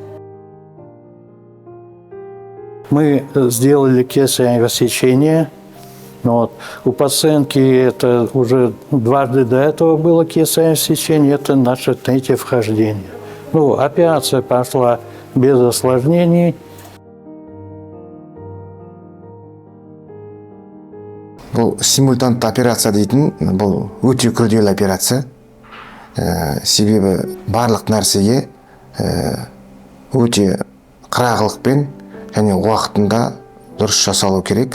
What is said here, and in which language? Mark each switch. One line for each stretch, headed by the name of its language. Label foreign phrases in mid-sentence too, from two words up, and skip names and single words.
Russian: Мы сделали кесарево сечение. У пациентки это уже дважды до этого было кесарево сечение, это наше 3-е вхождение. Операция прошла без осложнений.
Kazakh: Бұл симультантты операция дейтін, бұл өте күрделі операция. Себебі барлық нәрсеге өте қырағылықпен және уақытында дұрыс жасалу керек.